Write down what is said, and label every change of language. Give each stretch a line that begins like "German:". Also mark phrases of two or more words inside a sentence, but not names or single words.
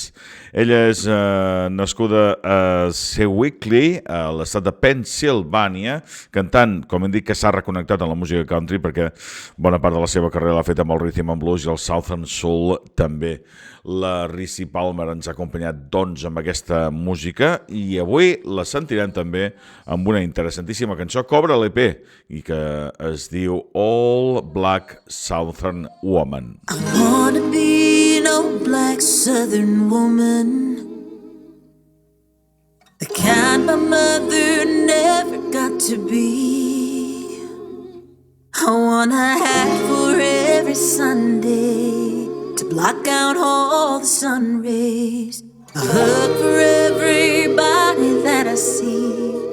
Catalan: Ella és nascuda a Sewickley, a l'estat de Pennsilvània, cantant, com hem dit, que s'ha reconnectat amb la música country perquè bona part de la seva carrera l'ha fet amb el
English: rhythm and blues
Catalan: i el
English: southern soul
Catalan: també. La Ricci Palmer ens ha acompanyat doncs amb aquesta música música i avui la sentirem també amb una interessantíssima cançó que obre l'EP i que es diu All Black Southern Woman.
English: I wanna be an old black southern woman, the kind my mother never got to be. I want a hat for every Sunday to block out all the sun rays, a hug for everybody that I see.